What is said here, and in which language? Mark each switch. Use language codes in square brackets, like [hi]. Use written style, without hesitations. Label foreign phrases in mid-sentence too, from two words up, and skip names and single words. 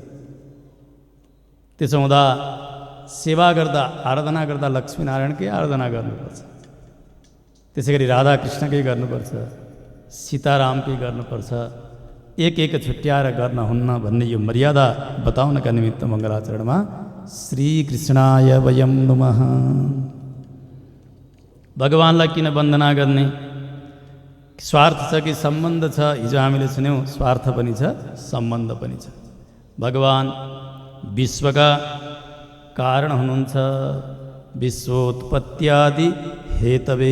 [ne] त्यसो हुँदा सेवा गर्दा आराधना गर्दा लक्ष्मीनारायणकै आराधना गर्नुपर्छ। त्यसै गरी राधाकृष्णकै गर्नुपर्छ, सीतारामकै गर्नुपर्छ। एक एक छुट्याएर गर्न हुन्न भन्ने यो मर्यादा बताउनका निमित्त मङ्गलाचरणमा [sa] श्रीकृष्णाय वयं नमः। [ne] भगवानलाई किन वन्दना गर्ने? स्वार्थ छ कि सम्बन्ध छ? हिजो हामीले सुन्यौँ, स्वार्थ पनि छ सम्बन्ध पनि छ। भगवान विश्वका कारण हुनुहुन्छ, [sa] विश्वोत्पत्त्यादि हेतवे।